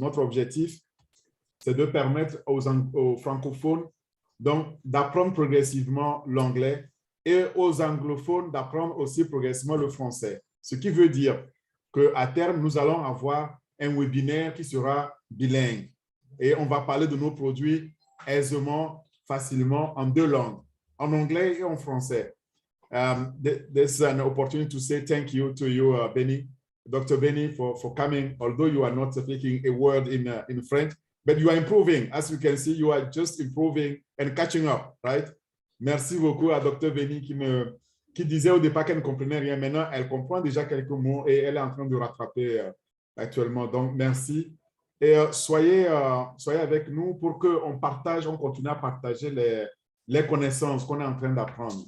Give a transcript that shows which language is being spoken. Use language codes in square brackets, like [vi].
[fr] Notre objectif, c'est de permettre aux francophones d'apprendre progressivement l'anglais et aux anglophones d'apprendre aussi progressivement le français. Ce qui veut dire qu'à terme, nous allons avoir un webinaire qui sera bilingue. Et on va parler de nos produits aisément, facilement, en 2 langues, en anglais et en français. [en] This is an opportunity to say thank you to you, Benny, Dr. Benny, for coming. Although you are not speaking a word in French, but you are improving. As you can see, you are just improving and catching up, right? [fr] Merci beaucoup à Dr. Benny qui disait au départ qu'elle ne comprenait rien. Maintenant, elle comprend déjà quelques mots et elle est en train de rattraper actuellement. Donc, merci. Et soyez avec nous pour qu'on partage, on continue à partager les connaissances qu'on est en train d'apprendre.